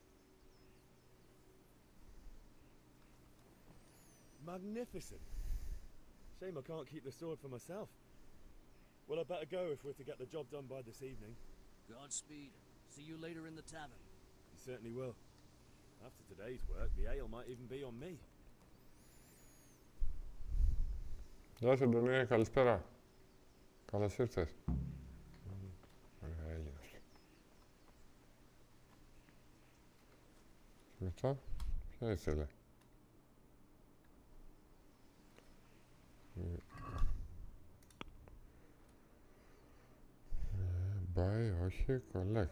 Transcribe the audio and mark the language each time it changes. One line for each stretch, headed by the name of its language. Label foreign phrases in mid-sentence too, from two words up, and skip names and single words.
English: Magnificent. Shame I can't keep the sword for myself. Well, I better go if we're to get the job done by this evening. Godspeed. See you later in the tavern. You certainly will. After today's work, the ale might even be on me.
Greek: Γεια σου, Αντωνία, καλησπέρα. Καλώς ήρθες. Ωραία, έγινε αυτό. Και μετά, ποια ήθελε. Buy, όχι, collect.